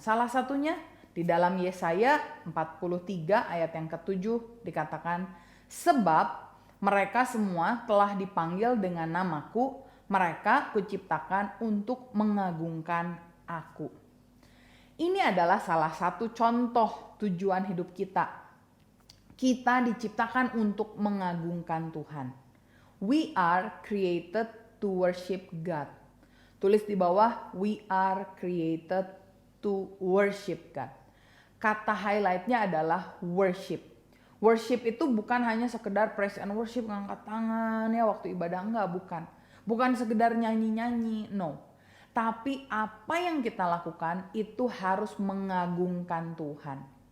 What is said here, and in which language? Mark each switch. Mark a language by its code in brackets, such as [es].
[id] Salah satunya di dalam Yesaya 43 ayat yang ke-7 dikatakan, sebab mereka semua telah dipanggil dengan namaku, mereka kuciptakan untuk mengagungkan aku. Ini adalah salah satu contoh tujuan hidup kita. Kita diciptakan untuk mengagungkan Tuhan. [en] We are created to worship God. [id] Tulis di bawah, [en] we are created to worship God. [id] kata highlightnya adalah worship. Worship itu bukan hanya sekedar [en] praise and worship, [id] ngangkat tangan ya waktu ibadah, enggak, bukan. Bukan sekedar nyanyi-nyanyi, no. Tapi apa yang kita lakukan itu harus mengagungkan Tuhan.